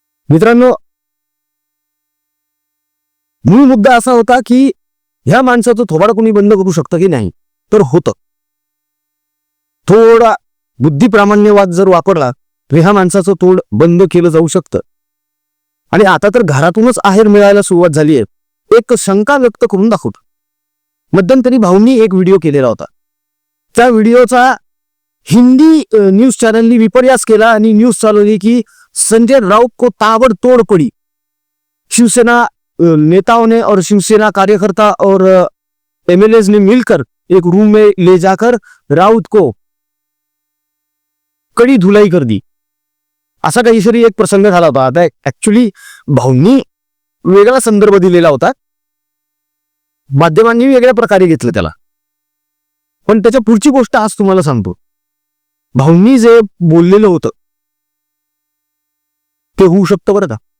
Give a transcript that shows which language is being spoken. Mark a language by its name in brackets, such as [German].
[Marathi] मित्रांनो, मूळ मुद्दा असा होता की ह्या माणसाचं थोबाड कोणी बंद करू शकतं की नाही, तर होतं. थोडा बुद्धिप्रामाण्यवाद जर वापरला तर ह्या माणसाचं तोड बंद केलं जाऊ शकतं. आणि आता तर घरातूनच आहेर मिळायला सुरुवात झाली आहे. एक शंका व्यक्त करून दाखवतो. मध्यंतरी भाऊंनी एक व्हिडिओ केलेला होता. त्या व्हिडिओचा हिंदी न्यूज चॅनलनी विपर्यास केला आणि न्यूज चालवली की [Hindi] संजय राउत को ताबड़तोड़ पड़ी, शिवसेना नेताओं ने और शिवसेना कार्यकर्ता और एमएलएज ने मिलकर एक रूम में ले जाकर राउत को कड़ी धुलाई कर दी. [Marathi] असा काहीतरी एक प्रसंग झाला होता. आता ऍक्च्युली भाऊंनी वेगळा संदर्भ दिलेला होता, माध्यमांनी वेगळ्या प्रकारे घेतलं त्याला. पण त्याच्या पुढची गोष्ट आज तुम्हाला सांगतो. भाऊंनी जे बोललेलं होतं ते होऊ शकतं बरं का.